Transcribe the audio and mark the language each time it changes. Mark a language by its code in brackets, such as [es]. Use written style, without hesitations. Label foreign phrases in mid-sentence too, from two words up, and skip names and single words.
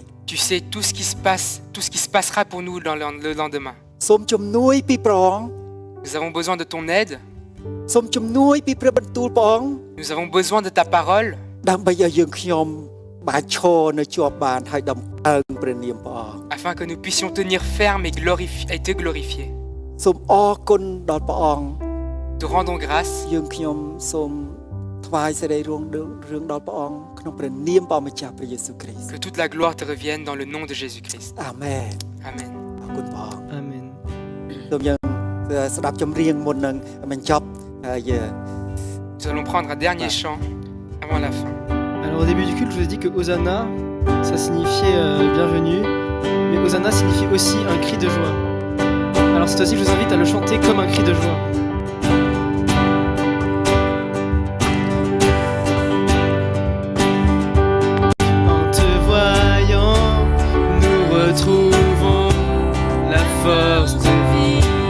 [fr] tu sais tout ce qui se passe, tout ce qui se passera pour nous dans le lendemain. [km] សូមជំនួយពីព្រះអង្គ [fr] Nous avons besoin de ton aide, [km] សូមជំនួយពីព្រះបន្ទូលព្រះអង្គ [fr] nous avons besoin de ta parole [km] ដើម្បីឲ្យយើងខ្ញុំបានឈរនៅជាប់បានហើយដំកើងព្រះនាមព្រះអង្គ [fr] afin que nous puissions tenir ferme et te glorifier. [km] សូមអរគុណដល់ព្រះអង្គ [fr] Te rendons grâce. [km] យើងខ្ញុំសូមថ្វាយសេរីរឿងដល់ព្រះអង្គក្នុងព្រះនាមព្រះម្ចាស់ព្រះយេស៊ូវគ្រីស្ទ [fr] Que toute la gloire te revienne dans le nom de Jésus-Christ. [km] អាមែន [fr] Amen. [km] អរគុណព្រះអង្គ [fr] Amen. [km] សូមយើងស្ដាប់ចម្រៀងមុននឹងបញ្ចប់ហើយ [fr] Nous allons prendre un dernier chant avant la fin. Alors au début du culte, je vous ai dit que Hosanna, ça signifiait bienvenue, mais Hosanna signifie aussi un cri de joie. Alors cette fois-ci, je vous invite à le chanter comme un cri de joie. En te voyant, nous retrouvons la force de vie.